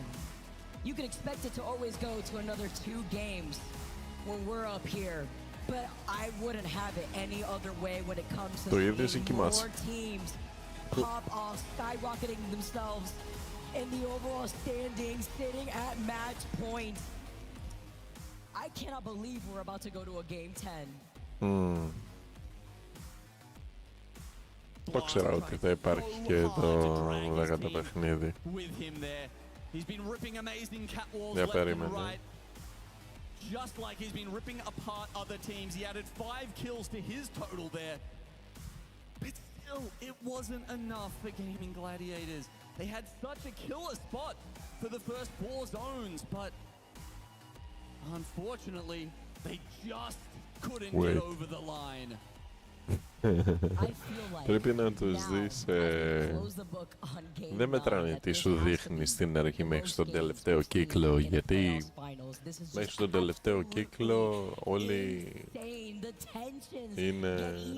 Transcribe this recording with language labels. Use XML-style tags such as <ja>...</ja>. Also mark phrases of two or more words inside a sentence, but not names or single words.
<en>You can expect it to always go to another 2 games when we're up here, but I wouldn't have it any other way when it comes to seeing more teams pop off, skyrocketing themselves in the overall standings, sitting at match point. I cannot believe we're about to go to a game 10.</en> <el>Το ξέρω ότι θα υπάρχει και το 10ο παιχνίδι. Για περίμενε.</el> <en>Just like he's been ripping apart other teams, he added 5 kills to his total there. But still, it wasn't enough for Gaming Gladiators. They had such a killer spot for the first 4 zones, but unfortunately, they just couldn't get over the line.</en> <el>Πρέπει να τους δεις, δεν μετράνε τι σου δείχνει στην αρχή μέχρι στον τελευταίο κύκλο, γιατί μέχρι στον τελευταίο κύκλο όλοι είναι...</el>